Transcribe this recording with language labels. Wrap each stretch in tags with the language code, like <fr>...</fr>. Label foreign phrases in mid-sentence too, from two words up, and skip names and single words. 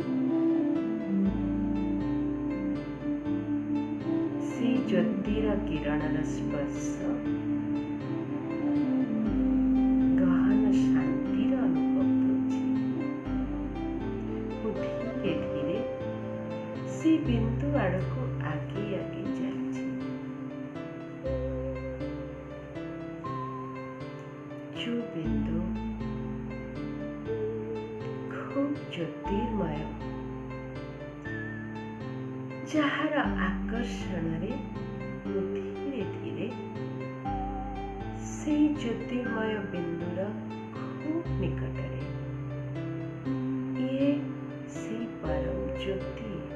<or>ସେ ଜ୍ୟୋତିର କିରଣର ସ୍ପର୍ଶ ଗହନ ଶାନ୍ତିର ଅନୁଭବ କରୁଛି। ମୁଁ ଧୀରେ ଧୀରେ ସେ ବିନ୍ଦୁ ଆଡ଼କୁ ଆଗେଇ ଆଗେଇ ଚାଲିଛି।</or> <hi>जो बिंदु खूब ज्योतिर्मय,</hi> <or>ଯାହାର ଆକର୍ଷଣରେ ମୁଁ ଧୀରେ ଧୀରେ ସେହି ଜ୍ୟୋତିର୍ମୟ ବିନ୍ଦୁର ଖୁବ୍ ନିକଟରେ, ଇଏ ସେହି ପରମ ଜ୍ୟୋତି।</or>